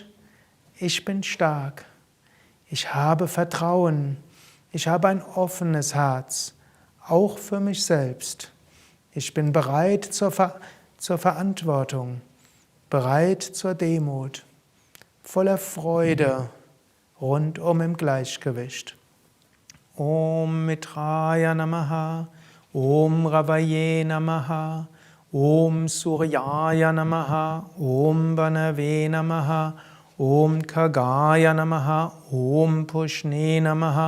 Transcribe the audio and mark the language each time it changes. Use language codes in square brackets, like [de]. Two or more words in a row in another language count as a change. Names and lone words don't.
[de] Ich bin stark. Ich habe Vertrauen. Ich habe ein offenes Herz, auch für mich selbst. Ich bin bereit zur Verantwortung, bereit zur Demut, voller Freude, rundum im Gleichgewicht. [sa] Om Mitraya Namaha, Om Ravaye Namaha, Om Suryaya Namaha, Om Banave Namaha, Om Khagaya Namaha, Om Pushne Namaha,